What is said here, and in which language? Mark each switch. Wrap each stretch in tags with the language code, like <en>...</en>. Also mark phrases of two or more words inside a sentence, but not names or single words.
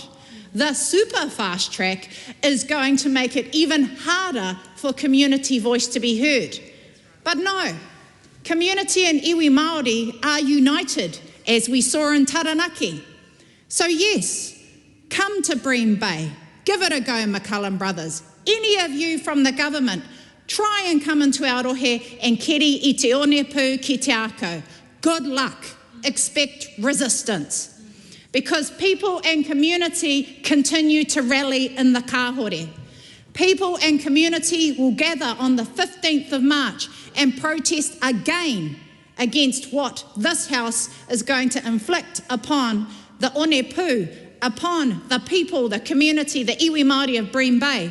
<en>The super fast track is going to make it even harder for community voice to be heard. But no, community and</en> <mi>iwi Māori</mi> <en>are united, as we saw in Taranaki. So yes, come to Bream Bay, give it a go, McCullum Brothers. Any of you from the government, try and come into Aotearoa and</en> <mi>keri I te onepu ki te ako.</mi> <en>Good luck, expect resistance. Because people and community continue to rally in the kāhore. People and community will gather on the 15th of March and protest again against what this House is going to inflict upon the onepu, upon the people, the community, the</en> <mi>iwi Māori</mi> <en>of Bream Bay.</en>